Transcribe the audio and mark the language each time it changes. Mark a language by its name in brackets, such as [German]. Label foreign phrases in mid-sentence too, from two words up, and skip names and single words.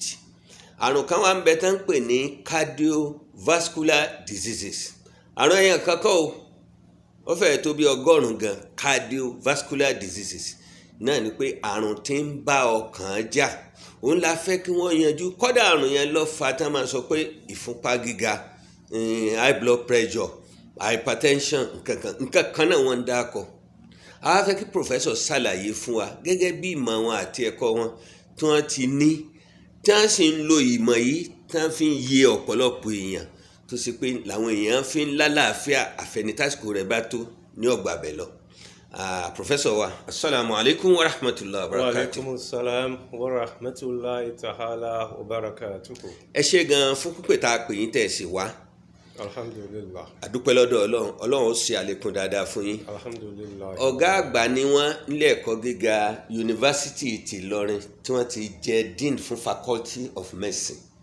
[Yoruba] Àrùn kan wà ń bẹ tán ń pè ní [English] cardiovascular diseases. [Yoruba] Àrùn ẹ̀yàn kankan ó fẹ́ẹ̀ tó bí 100 gan. [English] Cardiovascular diseases [Yoruba] náà ni pé àrùn tí ń bá ọkàn jà. Òun la fẹ́ kí wọ́n yanjú. Kódà àrùn yẹn ló fà tán máa sọ pé ìfúnpá gíga, [English] high blood pressure, [Yoruba] hypertension, nǹkan kan náà wọ́n ń dákọ̀. A fẹ́ kí professor ṣàlàyé fún wa gẹ́gẹ́ bí ìmọ̀ wọn àti ẹ̀kọ́ wọn tí wọ́n ti ní, tí wọ́n sì ń lo ìmọ̀ yìí tí wọ́n fi ń yé ọ̀pọ̀lọpọ̀ èèyàn tó ṣe pé làwọn èèyàn fi ń lálàáfíà àfẹnitásíkò rẹ̀ bá tó ní ọgbà bẹ̀ lọ. Professor wa, [Arabic] السلام عليكم ورحمة الله وبركاته. وعليكم السلام ورحمة الله تعالى وبركاته. [Yoruba] Ẹ ṣé gan fún pípè tá a pè yín tẹ̀ sí wá. [Arabic] الحمد لله. [Yoruba] Àdúpẹ́ lọ́dọ̀ Ọlọ́run. Ọlọ́run ó ṣe àlékún dáadáa fún yín. [Arabic] الحمد لله. [Yoruba] Ọ̀gá àgbà ni wọ́n nílé ẹ̀kọ́ gíga University ti Ìlọrin tí wọ́n ti jẹ́ Dean fún [English] Faculty of Medicine.